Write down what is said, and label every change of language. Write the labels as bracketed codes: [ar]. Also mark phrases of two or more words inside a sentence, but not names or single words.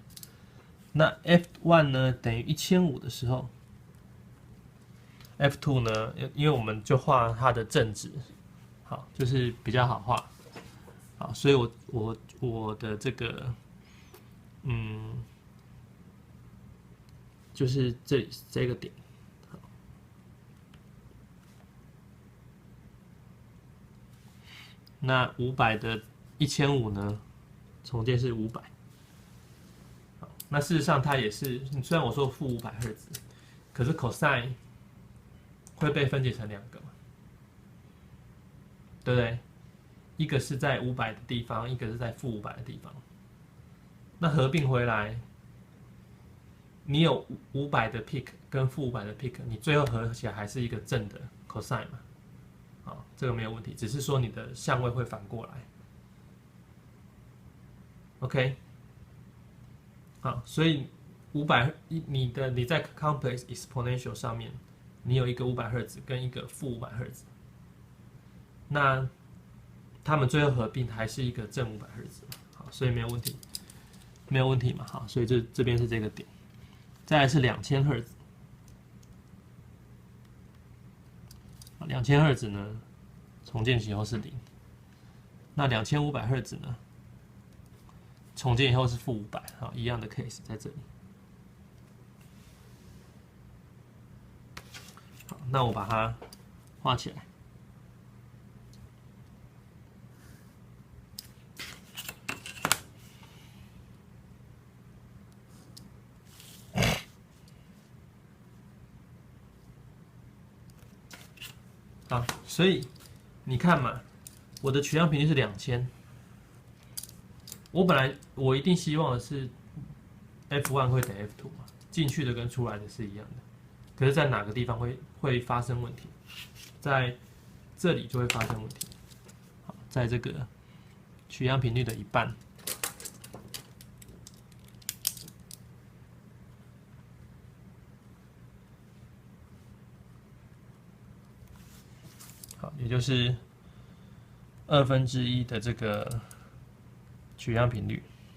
[zh] 那 F1 呢等於1500的時候 ，F2 呢，因為我們就畫它的正值，好，就是比較好畫。好，所以我的這個，就是這個點，好，那500的1500呢，重建是500，好，那事實上它也是，雖然我說負500赫茲，可是 cosine 會被分解成2個嘛，對不對？一個是在500的地方，一個是在負500的地方，那合併回來。你有500的 peak 跟負500的 peak， 你最後合起來還是一個正的 cosine 嘛？好，這個沒有問題，只是說你的相位會反過來。OK， 好，所以500，你在 [en] complex exponential [zh] 上面，你有一個500赫茲跟一個負500赫茲，那它們最後合併還是一個正500赫茲，好，所以沒有問題，沒有問題嘛？好，所以這邊是這個點。再來是2000赫茲，2000赫茲呢，重建以後是0。那2500赫茲呢，重建以後是負500，好，一樣的 case 在這裡。好，那我把它畫起來。好，所以你看嘛，我的取样频率是2000，我一定希望的是 F1 會等於 F2 嘛，進去的跟出來的是一樣的，可是，在哪個地方會發生問題？在這裡就會發生問題。好，在這個取樣頻率的一半。好，也就是1/2的这個取樣頻率。